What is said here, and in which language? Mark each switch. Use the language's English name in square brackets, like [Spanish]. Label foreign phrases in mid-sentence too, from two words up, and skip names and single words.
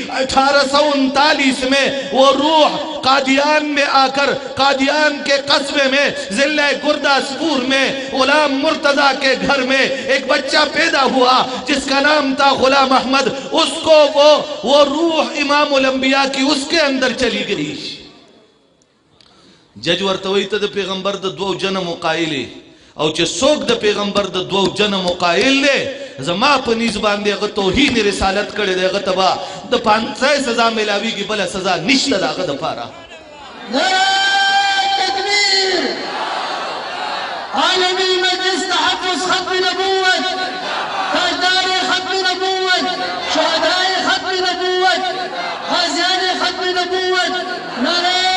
[Urdu] 1839 میں وہ روح قادیان میں آ کر قادیان کے قصبے میں ضلع گرداسپور میں غلام مرتضیٰ کے گھر میں ایک بچہ پیدا ہوا جس کا نام تھا غلام احمد اس کو وہ روح امام الانبیاء کی اس کے اندر چلی گئی [Pashto] جج ورتوی ته د پیغمبر د دوو جنم قائل او چې څوک د پیغمبر د دوو جنم قائل دی زما په نیز باندې هغه توهین رسالت کړی دی هغه ته به د 500 سزا میلاویږي بله سزا نشته د هغه دپاره [Urdu] نعرہ تکبیر عالمی مجلس تحفظ ختم نبوت تاجدار ختم نبوت شہداء ختم نبوت غازیان ختم نبوت نعرہ